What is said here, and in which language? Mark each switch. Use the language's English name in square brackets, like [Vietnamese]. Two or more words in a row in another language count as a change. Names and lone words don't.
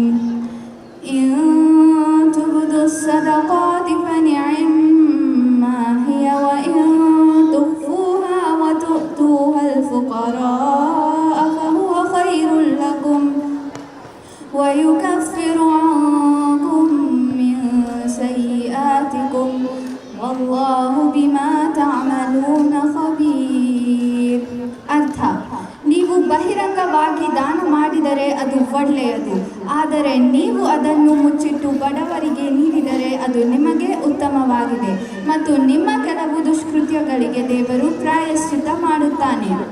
[Arabic] إن تبدوا الصدقات فنعما هي وإن تخفوها وتؤتوها الفقراء فهو خير لكم ويكفر عنكم من سيئاتكم والله بما تعملون خبير. [Kannada] ಅರ್ಥ: ನೀವು ಬಹಿರಂಗವಾಗಿ ದಾನ ಮಾಡಿದರೆ ಅದು ಒಳ್ಳೆಯದು, ಆದರೆ ನೀವು ಅದನ್ನು ಮುಚ್ಚಿಟ್ಟು ಬಡವರಿಗೆ ನೀಡಿದರೆ ಅದು ನಿಮಗೆ ಉತ್ತಮವಾಗಿದೆ ಮತ್ತು ನಿಮ್ಮ ಕೆಲವು ದುಷ್ಕೃತ್ಯಗಳಿಗೆ ದೇವರು ಪ್ರಾಯಶ್ಚಿತ್ತ ಮಾಡುತ್ತಾನೆ.